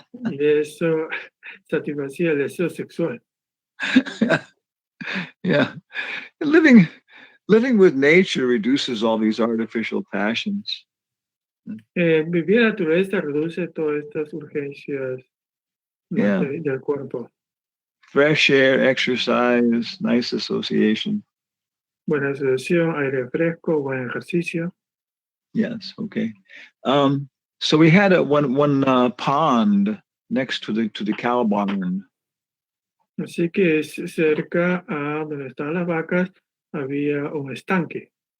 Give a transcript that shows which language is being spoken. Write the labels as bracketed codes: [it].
[es] Y eso satisfacía el deseo sexual. [en] Yeah. Living with nature reduces all these artificial passions. [es] Vivir en la naturaleza reduce todas estas urgencias del cuerpo. [en] Fresh air, exercise, nice association. [es] Buena asociación, aire fresco, buen ejercicio. [en] Yes, okay. So we had one pond next to the cow barn. [es] Así que cerca a donde estaban las vacas había un estanque.